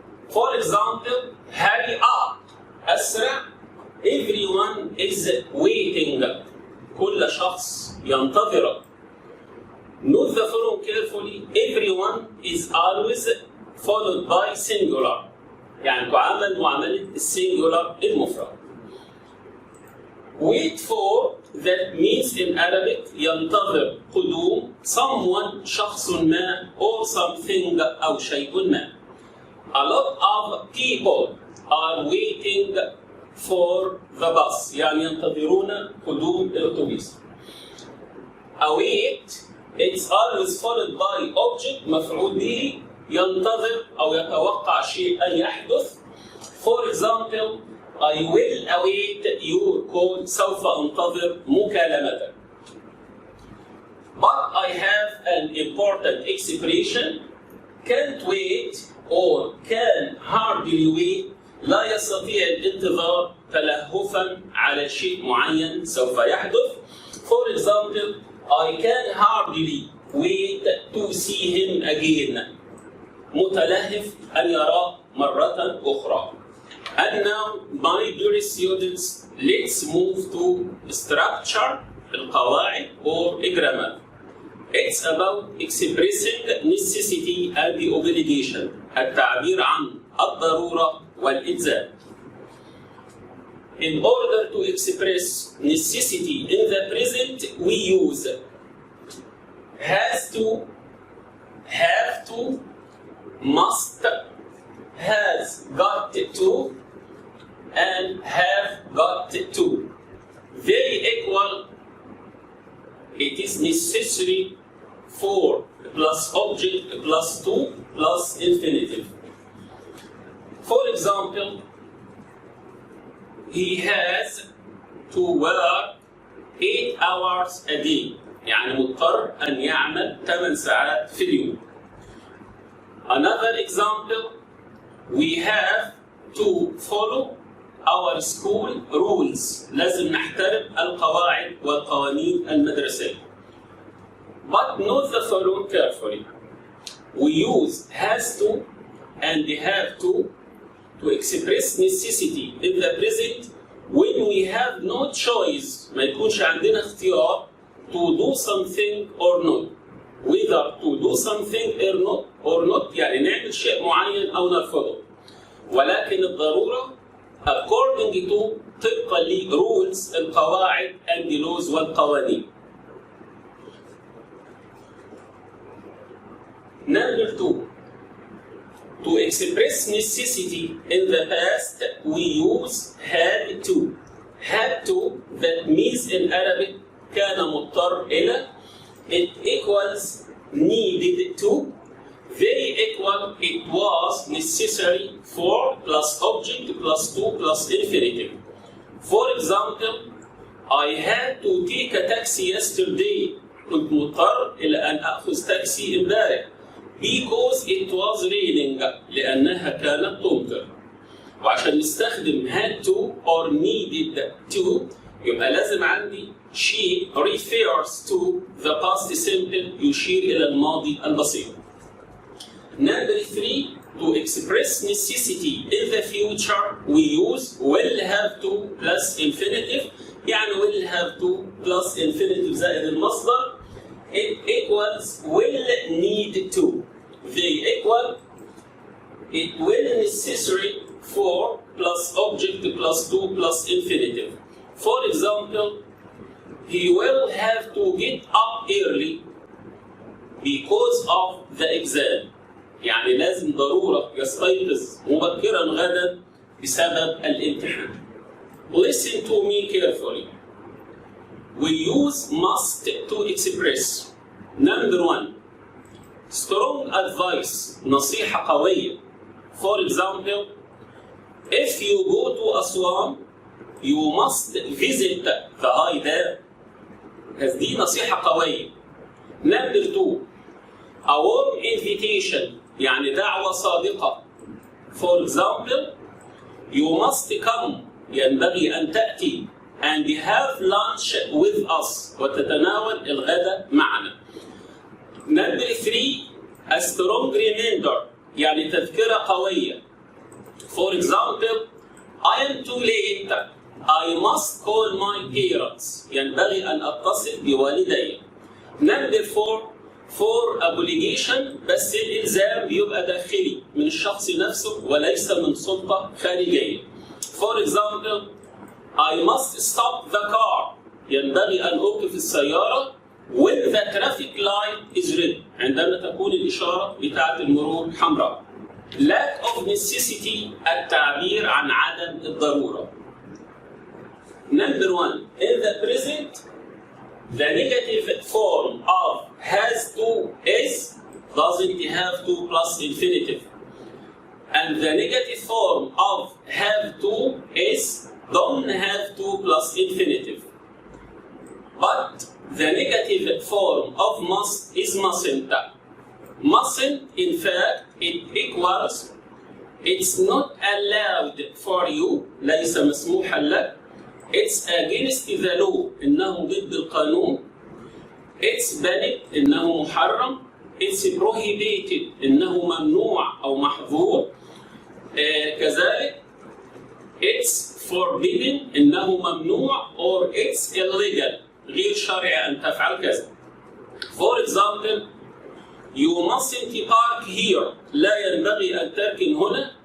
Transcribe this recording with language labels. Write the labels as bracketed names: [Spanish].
[English] For example, hurry up, أسرع. Everyone is waiting. [Arabic] كل شخص ينتظر. [English] Note the following carefully. Everyone is always followed by singular. [Arabic] يعني تعامل معاملة السنجولار المفرد. [English] Wait for, that means in Arabic [Arabic] ينتظر قدوم [English] someone [Arabic] شخص ما [English] or something [Arabic] أو شيء ما. [English] A lot of people are waiting for the bus. [Arabic] يعني ينتظرون قدوم الأتوبيس. [English] Await, it's always followed by object [Arabic] مفعول به ينتظر أو يتوقع شيء أن يحدث. [English] For example, I will await your call. [Arabic] سوف أنتظر مكالمتك. [English] But I have an important expression. Can't wait or can hardly wait. [Arabic] لا يستطيع الانتظار تلهفا على شيء معين سوف يحدث. [English] For example, I can hardly wait to see him again. [Arabic] متلهف أن يراه مرة أخرى. [English] And now, my dear students, let's move to structure, القواعد or grammar. It's about expressing necessity and the obligation. [Arabic] التعبير عن الضرورة والإلزام. [English] In order to express necessity in the present, we use has to, have to, must, has got to, and have got to. They equal, it is necessary for plus object plus to plus infinitive. For example, he has to work 8 hours a day. [Arabic] يعني مضطر أن يعمل 8 ساعات في اليوم. [English] Another example, we have to follow our school rules. [Arabic] لازم نحترم القواعد والقوانين المدرسية. [English] But note the following carefully. We use has to and have to express necessity in the present when we have no choice. [Arabic] ما يكونش عندنا اختيار [English] to do something or not. Whether to do something or not [Arabic] يعني نعمل شيء معين أو نرفضه. ولكن الضرورة [English] according to [Arabic] طبقا ل rules القواعد [English] and the laws [Arabic] والقوانين. [English] Number 2. To express necessity in the past, we use had to. Had to, that means in Arabic كان مضطر إلى. It equals needed to. They equal it was necessary for plus object plus to plus infinitive. For example, I had to take a taxi yesterday. [Arabic] كنت مضطر إلى أن أخذ تاكسي امبارح. [English] Because it was raining. [Arabic] لأنها كانت تمطر. وعشان نستخدم [English] had to or needed to [Arabic] يبقى لازم عندي [English] she refers to the past simple [Arabic] يشير إلى الماضي البسيط. [English] Number 3, to express necessity in the future we use will have to plus infinitive. يعني will have to plus infinitive [Arabic] زائد المصدر. [English] It equals will need to. They equal it will necessary for plus object plus to plus infinitive. For example, he will have to get up early because of the exam. [Arabic] يعني لازم ضرورة يستيقظ مبكرا غدا بسبب الامتحان. [English] Listen to me carefully. We use must to express. Number 1. Strong advice. [Arabic] نصيحة قوية. [English] For example, if you go to Aswan, you must visit the high dam. [Arabic] دي نصيحة قوية. [English] Number 2 a warm invitation [Arabic] يعني دعوة صادقة. [English] For example you must come [Arabic] ينبغي أن تأتي [English] and have lunch with us [Arabic] وتتناول الغداء معنا. [English] Number 3 a strong reminder [Arabic] يعني تذكرة قوية. [English] For example I am too late I must call my parents [Arabic] ينبغي أن أتصل بوالدي. [English] Number 4 for obligation [Arabic] بس الإلزام بيبقى داخلي من الشخص نفسه وليس من سلطة خارجية. [English] For example I must stop the car [Arabic] ينبغي أن أوقف السيارة [English] when the traffic light is red [Arabic] عندما تكون الإشارة بتاعة المرور حمراء. [English] Lack of necessity [Arabic] التعبير عن عدم الضرورة. [English] Number 1 in the present the negative form of has to is doesn't have to plus infinitive and the negative form of have to is don't have to plus infinitive. But the negative form of must is mustn't. Mustn't in fact it equals it's not allowed for you [Arabic] ليس مسموحا لك. [English] It's against the law [Arabic] إنه ضد القانون. [English] It's banned [Arabic] إنه محرم. [English] It's prohibited [Arabic] إنه ممنوع أو محظور. كذلك [English] it's forbidden [Arabic] إنه ممنوع [English] or it's illegal [Arabic] غير شرعي أن تفعل كذا. [English] For example you mustn't park here [Arabic] لا ينبغي أن تركن هنا.